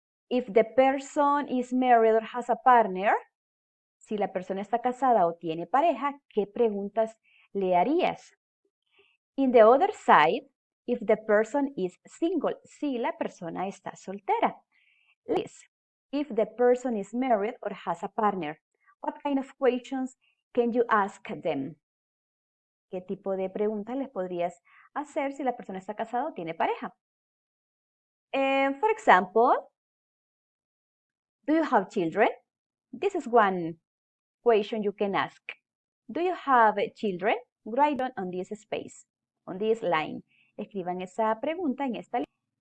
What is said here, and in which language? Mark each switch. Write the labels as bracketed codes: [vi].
[en] If the person is married or has a partner, [es] si la persona está casada o tiene pareja, ¿qué preguntas le harías? [en] In the other side, if the person is single, [es] si la persona está soltera. [en] If the person is married or has a partner, what kind of questions can you ask them? [es] ¿Qué tipo de preguntas les podrías hacer si la persona está casada o tiene pareja? [en] For example, do you have children? This is one question you can ask. Do you have children? Write on this space, on this line. [es] Escriban esa pregunta en esta línea.